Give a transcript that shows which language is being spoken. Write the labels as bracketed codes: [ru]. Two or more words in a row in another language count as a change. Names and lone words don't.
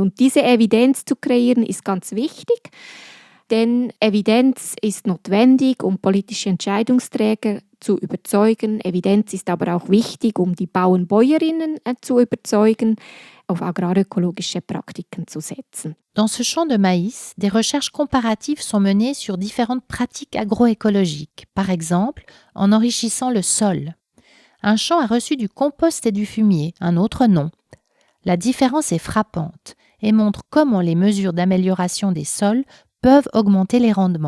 [de] Und diese Evidenz zu kreieren, ist ganz wichtig, denn Evidenz ist notwendig, um politische Entscheidungsträger zu überzeugen. Evidenz ist aber auch wichtig, um die Bauern-Bäuerinnen zu überzeugen, auf agrarökologische Praktiken zu setzen. [fr] Dans ce champ de maïs, des recherches comparatives sont menées sur différentes pratiques agroécologiques, par exemple en enrichissant le sol. Un champ a reçu du compost et du fumier, un autre non. La différence est frappante et montre comment les mesures d'amélioration des sols peuvent augmenter les rendements.